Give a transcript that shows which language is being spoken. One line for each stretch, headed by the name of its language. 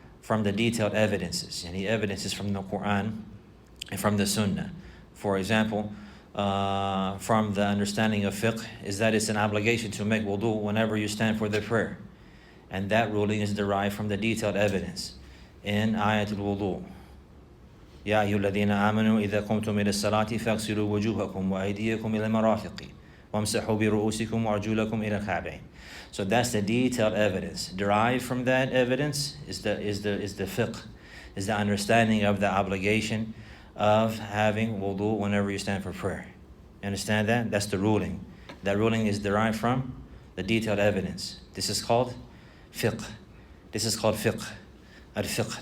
English: from the detailed evidences. And the evidences from the Quran and from the Sunnah. For example, from the understanding of fiqh is that it's an obligation to make wudu whenever you stand for the prayer. And that ruling is derived from the detailed evidence in Ayatul Wudu.
Arabic: يا أيها الذين آمنوا إذا قمتم إلى الصلاة فاغسلوا وجوهكم وأيديكم إلى المرافق وامسحوا برؤوسكم وأرجلكم إلى الكعبين.
English: So that's the detailed evidence. Derived from that evidence is the fiqh, is the understanding of the obligation of having wudu whenever you stand for prayer. You understand that? That's the ruling. That ruling is derived from the detailed evidence. This is called fiqh. This is called fiqh. Al-fiqh.